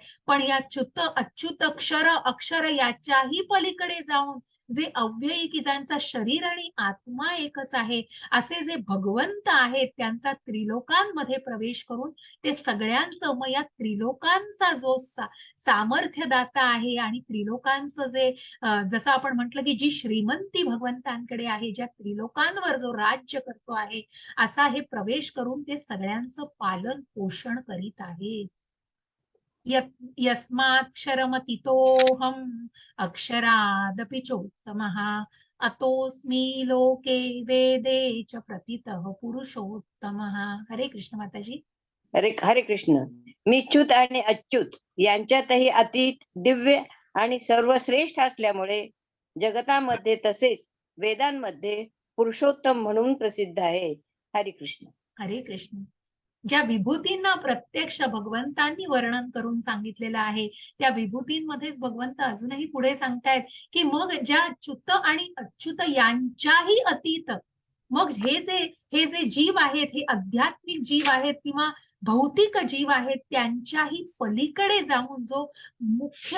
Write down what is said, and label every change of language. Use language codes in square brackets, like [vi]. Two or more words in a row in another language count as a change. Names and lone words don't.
[mr] पण या च्युत अच्युत अक्षर याच्याही पलीकडे जाऊन जे अव्ययी की ज्यांचा शरीर आणि आत्मा एकच आहे, असे जे भगवंत आहेत त्यांचा त्रिलोकांमध्ये प्रवेश करून ते सगळ्यांचं मग या त्रिलोकांचा जो सामर्थ्यदाता आहे आणि त्रिलोकांचं जे जसं आपण म्हटलं की जी श्रीमंती भगवंतांकडे आहे, ज्या त्रिलोकांवर जो राज्य करतो आहे, असा हे प्रवेश करून ते सगळ्यांचं पालन पोषण करीत आहे. [sa] यस्माक्षरमतीतोऽहम् अक्षरादपि चोत्तमः अतोऽस्मि लोके वेदे च प्रतितः पुरुषोत्तमः. [mr] हरे कृष्ण माताजी. हरे कृष्ण. मी च्युत आणि अच्युत यांच्यातही अतीत, दिव्य आणि सर्वश्रेष्ठ असल्यामुळे जगतामध्ये तसेच वेदांमध्ये पुरुषोत्तम म्हणून प्रसिद्ध आहे. हरे कृष्ण. हरे कृष्ण. ज्या विभूतींना प्रत्यक्ष भगवंतांनी वर्णन करून सांगितलेलं आहे, त्या विभूतींमध्येच भगवंत अजूनही पुढे सांगतायत, की मग ज्या च्युत आणि अच्युत यांच्याही अतीत, मग हे जे जीव आहेत, हे आध्यात्मिक जीव आहेत किंवा भौतिक जीव आहेत, त्यांच्याही पलीकडे जाऊन जो मुख्य